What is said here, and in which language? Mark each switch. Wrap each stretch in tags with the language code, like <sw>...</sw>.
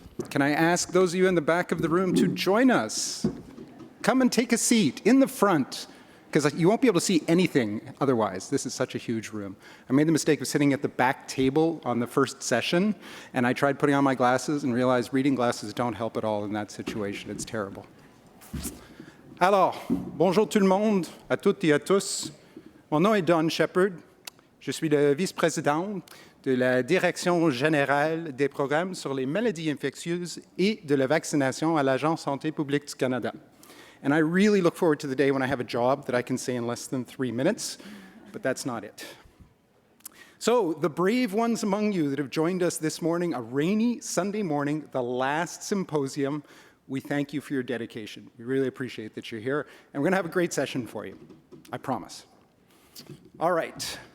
<en>Can I ask those of you in the back of the room to join us? Come and take a seat in the front, because you won't be able to see anything otherwise. This is such a huge room. I made the mistake of sitting at the back table on the first session, and I tried putting on my glasses and realized reading glasses don't help at all in that situation. It's terrible.</en> <fr>Alors, bonjour tout le monde, à toutes et à tous. Mon nom est Don Shepard. Je suis le vice-président de la Direction générale des programmes sur les maladies infectieuses et de la vaccination à l'Agence Santé publique du Canada.</fr> <en>And I really look forward to the day when I have a job that I can say in less than 3 minutes, but that's not it. So, the brave ones among you that have joined us this morning, a rainy Sunday morning, the last symposium, we thank you for your dedication. We really appreciate that you're here, and we're going to have a great session for you. I promise. All right.</en>